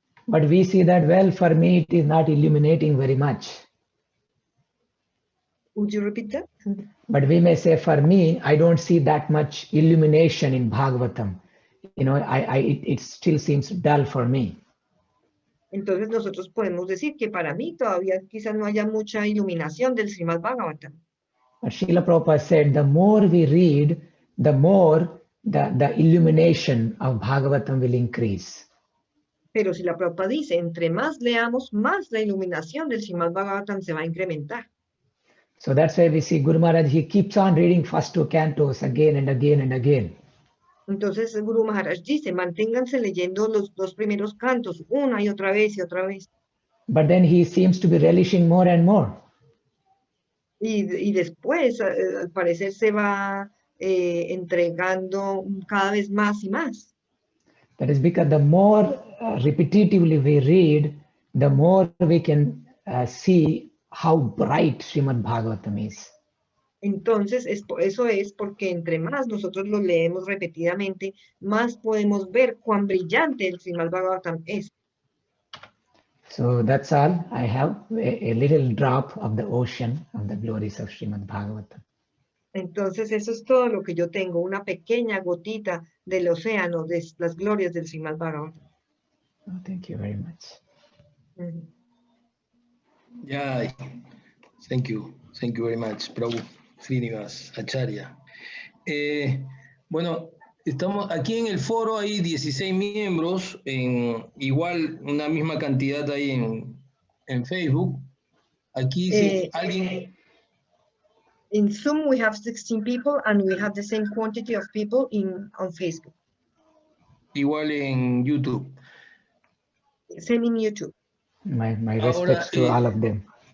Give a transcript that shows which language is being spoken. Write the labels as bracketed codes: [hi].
[en] But we see that, well, for me, it is not illuminating very much. Would you repeat that? But we may say, for me, I don't see that much illumination in Bhagavatam. You know, it still seems dull for me. [es] Entonces nosotros podemos decir que para mí todavía quizás no haya mucha iluminación del Srimad Bhagavatam. [en] But Srila Prabhupada said, the more we read, the more the illumination of Bhagavatam will increase. [es] Pero si la Prabhupada dice, entre más leamos, más la iluminación del Srimad Bhagavatam se va a incrementar. [en] So that's why we see Guru Maharaj, he keeps on reading first 2 cantos again and again and again. [es] Entonces el Guru Maharaj dice, manténganse leyendo los 2 primeros cantos una y otra vez y otra vez. [en] But then he seems to be relishing more and more. [es] Y después, al parecer, se va entregando cada vez más y más. [en] That is because the more repetitively we read, the more we can see how bright Srimad Bhagavatam is. [es] Entonces, eso es porque entre más nosotros lo leemos repetidamente, más podemos ver cuán brillante el Srimad Bhagavatam es. [en] So that's all. I have a little drop of the ocean of the glories of Srimad Bhagavatam. [es] Entonces, eso es todo lo que yo tengo, una pequeña gotita del océano de las glorias del Srimad Bhagavatam. [en] Oh, thank you very much. Yeah, thank you very much, Prabhu, Srinivas Acharya. [es] Bueno, estamos aquí en el foro, hay 16 miembros, igual una misma cantidad ahí en Facebook. Aquí si alguien... [en] In Zoom, we have 16 people and we have the same quantity of people on Facebook. [es] Igual en YouTube. [en] Same in YouTube. My respects to all of them.